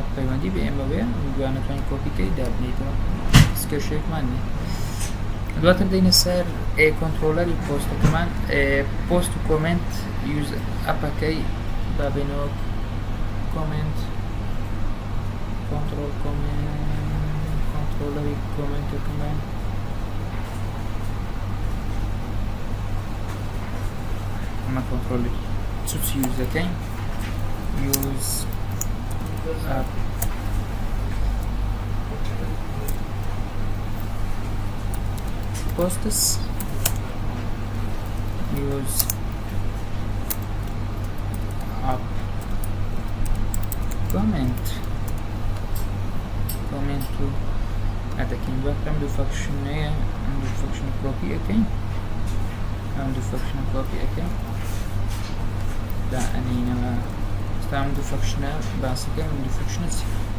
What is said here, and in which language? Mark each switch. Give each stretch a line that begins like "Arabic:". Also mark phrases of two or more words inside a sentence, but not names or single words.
Central Kurdish: پەیوەندی بە ئێمەوەیە دوانەتوانین کۆپیکەی دابنیتەوە هیچ کێشەیەکمان نیە دواتر دەینە سەر کۆنتڕۆلەری پۆستەکەمان پۆست و کۆمنت یوز ئەپەکەی بابێنەوە کۆمنت کۆنتڕۆل کۆنتڕۆلەری کۆمنتەکەمان ئەمە کۆنتڕۆلی چوچ یوزەکەین یوز ئەپ
English: posts use up
Central Kurdish: comment و ئەدەکەین بەکەم دوو فەکشنەیە ئەم دوو فەکشنە کۆپی ئەەکەین ئەم دوو فەکشنە کۆپی ئەەکەین دا ئەنینەوە ئێستا ئەم دوو فەکشنە باسەکەی ئەم دوو فەکشنە چی